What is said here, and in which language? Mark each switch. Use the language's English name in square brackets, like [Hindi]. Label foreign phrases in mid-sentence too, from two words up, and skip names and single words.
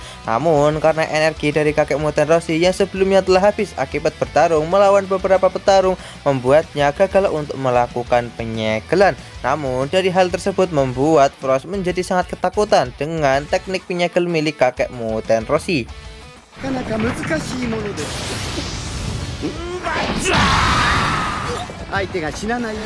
[Indonesian] Namun karena energi dari kakek mutant Roshi yang sebelumnya telah habis akibat bertarung melawan beberapa petarung membuatnya gagal untuk melakukan penyegelan. Namun dari hal tersebut membuat Frost menjadi sangat ketakutan dengan teknik penyegel milik kakek mutant Roshi. [Japanese] なかなか難しいものです。相手が死なないよう